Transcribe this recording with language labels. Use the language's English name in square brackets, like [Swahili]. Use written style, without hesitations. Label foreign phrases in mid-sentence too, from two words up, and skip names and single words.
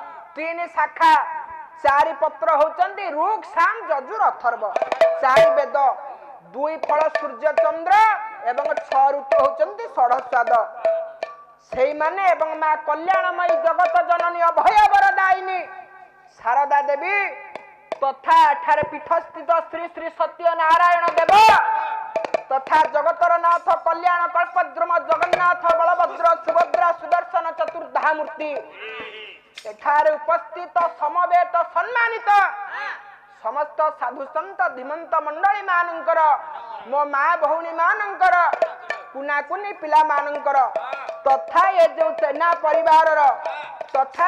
[Odia] ତିନି ଶାଖା ଚାରି ପତ୍ର ହୋଚନ୍ଦି ଋକ ସାମ ଯଜୁର ଅଥର୍ବ ଚାରି ବେଦ ଦୁଇ ଫଳ ସୂର୍ଯ୍ୟ ଚନ୍ଦ୍ର ଏବଂ 6 ଋତୁ ହୋଚନ୍ଦି ଷଡ଼ସ୍ୱାଦ ସେଇ ମାନେ ଏବଂ ମା କଲ୍ୟାଣମୟୀ ଜଗତ ଜନନୀ ଅଭୟ ବରଦାୟିନୀ ଶାରଦା ଦେବୀ ତଥା ଏଠାରେ ପୀଠସ୍ଥିତ ଶ୍ରୀ ଶ୍ରୀ ସତ୍ୟ ନାରାୟଣ ଦେବ ତଥା ଜଗତର ନାଥ କଲ୍ୟାଣ କଳ୍ପଦ୍ରୁମ ଜଗନ୍ନାଥ ବଳଭଦ୍ର ସୁଭଦ୍ରା ସୁଦର୍ଶନ ଚତୁର୍ଦ୍ଧା ମୂର୍ତ୍ତି ଏଠାରେ ଉପସ୍ଥିତ ସମବେତ ସମ୍ମାନିତ ସମସ୍ତ ସାଧୁ ସନ୍ଥ ଧୀମନ୍ତ ମଣ୍ଡଳୀ ମାନଙ୍କର ମୋ ମା ଭଉଣୀ ମାନଙ୍କର କୁନା କୁନି ପିଲା ମାନଙ୍କର ତଥା ଯେ ଜୋ ସେନା ପରିବାର ତଥା